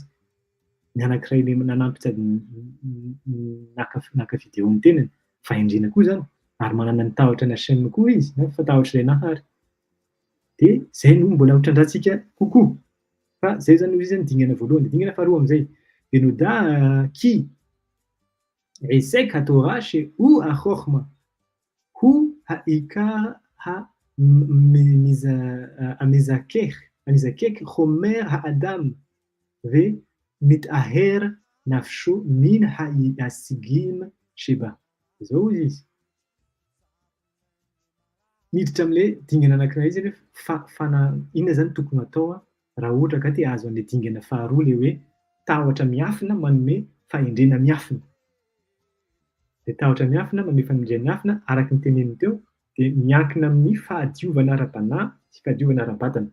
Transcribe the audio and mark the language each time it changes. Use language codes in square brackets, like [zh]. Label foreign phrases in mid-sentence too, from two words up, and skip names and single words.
[mg] Ny anankiray nanampy sady naka video amin'ny tenany, fahendrena koa zany, ary manana ny tahotra ny Hashem koa izy, na fa tahotra iray ary. De zay no mbola ho trandrahantsika kokoa. Fa zay zany izy zany dingana voalohany. Dingana faharoa amin'izay, [he] בנודע כי עסק התורה שהוא החכמה הוא העיקר המזכך חומר האדם ומתאהר נפשו מן ההישגים שבה. [mg] זהו izy. Miditra amin'ilay dingana anankiray izy inona zany tokony atao raha ohatra ka te hahazo an'ilay dingana faharoa ilay hoe tahotra miafina manome fahendrena miafina. De tahotra miafina manome fahendrena miafina araka ny teneniny teo de miankina amin'ny fahadiovana ara-panahy sy fahadiovana ara-batana.